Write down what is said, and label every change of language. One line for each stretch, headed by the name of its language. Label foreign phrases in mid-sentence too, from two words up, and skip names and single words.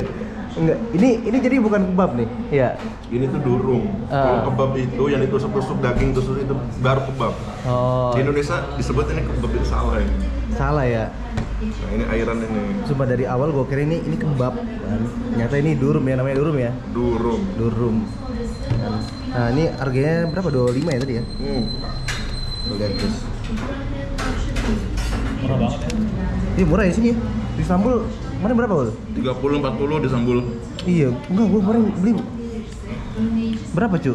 Indonesian: Enggak, ini jadi bukan kebab nih. Iya. Ini tuh durum. Kalau kebab itu yang ditusuk-tusuk daging tusuk itu baru kebab. Oh. Di Indonesia disebut ini kebab, itu salah ya. Salah ya. Nah ini airan ini. Cuma dari awal gue kira ini kebab kan. Ternyata ini durum ya, namanya durum ya. Durum. Kan. Nah ini harganya berapa? 25 ya tadi ya? Tuh lihat guys. Murah banget ya. Iya murah ya sini ya. Di Istanbul kemarin berapa Ul? 30-40 di Sambul. Iya, enggak gue kemarin beli berapa cu?